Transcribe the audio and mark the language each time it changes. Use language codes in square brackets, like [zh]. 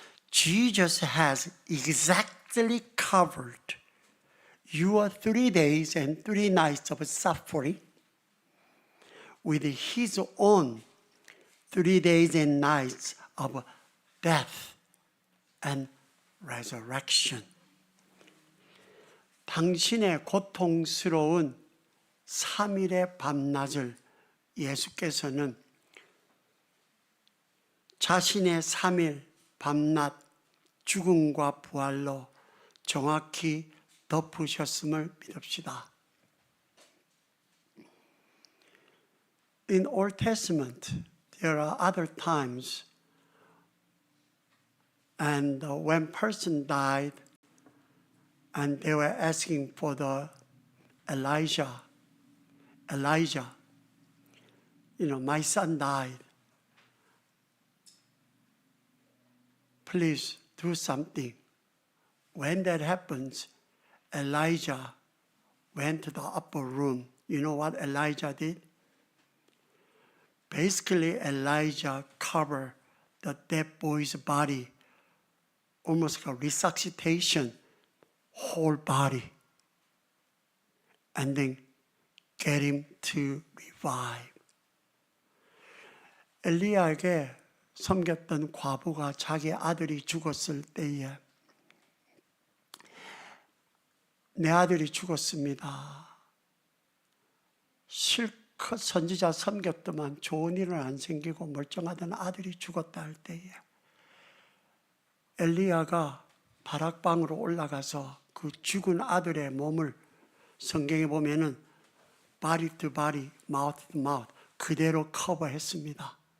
[en] Jesus has exactly covered your 3 days and 3 nights of suffering with his own 3 days and nights of death and resurrection. [ko] 당신의 고통스러운 3일의 밤낮을 예수께서는 자신의 3일 밤낮 죽음과 부활로 정확히 덮으셨음을 믿읍시다. [en] in Old Testament, there are other times, and when person died, and they were asking for the Elijah, my son died. Please do something. When that happens, Elijah went to the upper room. You know what Elijah did? Basically, Elijah covered the dead boy's body, almost like a resuscitation, whole body, and then get him to revive. [ko] 엘리야에게 섬겼던 과부가 자기 아들이 죽었을 때에 내 아들이 죽었습니다. 실컷 선지자 섬겼더만 좋은 일은 안 생기고 멀쩡하던 아들이 죽었다 할 때에 엘리야가 바락방으로 올라가서 그 죽은 아들의 몸을 성경에 보면은 [en] body to body, mouth to mouth [ko] 그대로 커버했습니다.